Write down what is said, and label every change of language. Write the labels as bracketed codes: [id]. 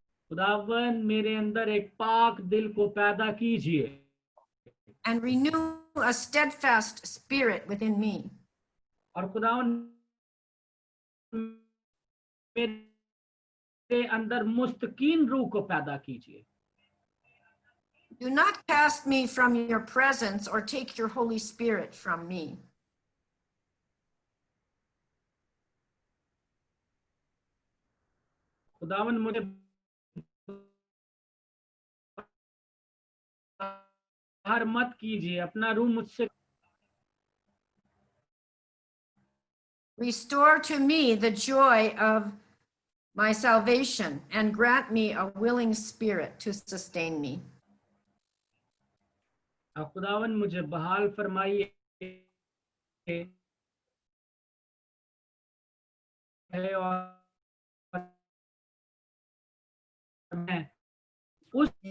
[hi] खुदावन मेरे अंदर एक पाक दिल को पैदा कीजिए [en] and renew a steadfast spirit within me. [hi] और खुदावन मेरे अंदर मुस्तकीन रूह को पैदा कीजिए. [en] Do not cast me from your presence or take your Holy Spirit from me. [hi] खुदावन मुझे बाहर मत कीजिए, अपना रूह मुझसे. [en] Restore to me the joy of my salvation and grant me a willing spirit to sustain me. [hi] खुदावन मुझे बहाल फरमाइए और मैं उस